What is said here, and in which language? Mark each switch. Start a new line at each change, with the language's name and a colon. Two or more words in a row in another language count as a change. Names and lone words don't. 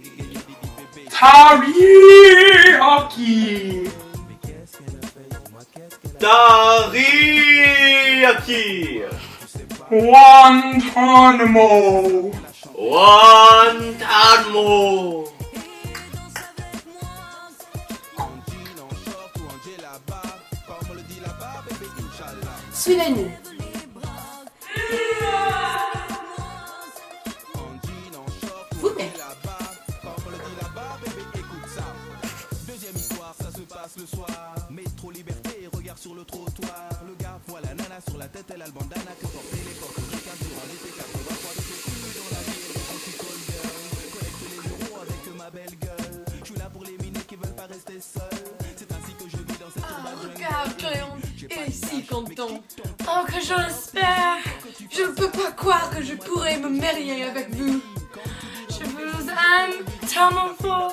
French: Teriyaki. Teriyaki. Guantanamo. Guantanamo. Suivez-nous. Vous-même. Deuxième histoire, ça se passe le soir. Métro liberté, regard sur le trottoir. Le gars voit la nana sur la tête, elle a le bandana que portait l'époque. Regarde durant l'été 83, j'étais cool dans la ville. Je suis
English: call girl,
French: collecte les euros avec ma belle gueule. Je suis là pour les minés qui veulent pas rester seuls. C'est ainsi que je vis dans cette urbaine jungle. Regarde, Cléon, il est si content. Oh, que je l'espère. Je ne peux pas croire que je pourrais me marier avec vous. Je vous aime tellement fort.